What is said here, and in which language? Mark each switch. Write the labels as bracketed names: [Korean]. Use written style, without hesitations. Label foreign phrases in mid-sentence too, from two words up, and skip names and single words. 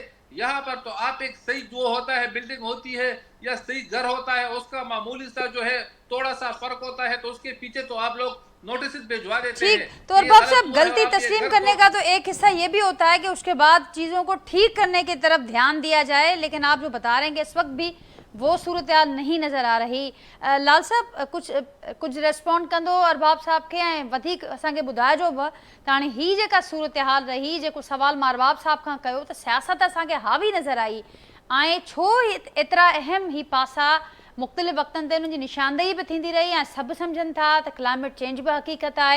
[Urdu] یہاں پر تو آپ ایک صحیح جو ہوتا ہے, بلڈنگ ہوتی ہے یا صحیح گھر ہوتا ہے, اس کا معمولی سا جو ہے تھوڑا سا فرق ہوتا ہے, تو اس کے پیچھے تو آپ لوگ نوٹسز بھجوا دیتے ہیں. ٹھیک, تو ارباب صاحب غلطی تسلیم کرنے کا تو ایک حصہ یہ بھی ہوتا ہے کہ اس کے بعد چیزوں کو ٹھیک کرنے کی طرف دھیان دیا جائے, لیکن آپ جو بتا رہے ہیں کہ اس وقت بھی وہ صورتحال نہیں نظر آ رہی. [Sindhi] لال صاحب کچھ ریسپونڈ کندو ارباب صاحب کے ऐं वधीक असांखे ॿुधाइजो बि त हाणे ही जेका सूरतहाल रही, जेको सवाल मां अरबाब साहब खां कयो, त सियासत असांखे हावी नज़र आई ऐं छो एतिरा अहम ही पासा मुख़्तलिफ़ वक़्तनि ते उन्हनि जी निशानदेही बि थींदी रही, ऐं सभु सम्झनि था त [English] climate change [Sindhi] बि हक़ीक़त आहे.